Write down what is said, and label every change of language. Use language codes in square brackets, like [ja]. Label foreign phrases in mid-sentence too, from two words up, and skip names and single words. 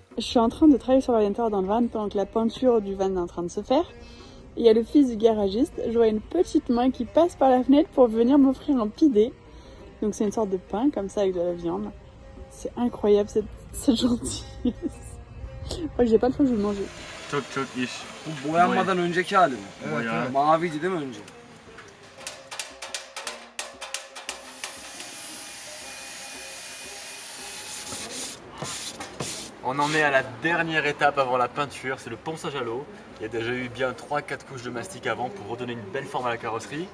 [fr] Je suis en train de travailler sur l'orienteur dans le van pendant que la peinture du van est en train de se faire. Il y a le fils du garagiste, je vois une petite main qui passe par la fenêtre pour venir m'offrir un pidé. Donc c'est une sorte de pain comme ça avec de la viande. C'est incroyable cette gentillesse. Moi j'ai pas le choix, je vais le manger. [tr] Çok iş. Bu boyanmadan önceki hali mi? Bayağı. Maviydi değil mi önce? [fr] On en est à la dernière étape avant la peinture, c'est le ponçage à l'eau. Il y a déjà eu bien 3-4 couches de mastic avant pour redonner une belle forme à la carrosserie.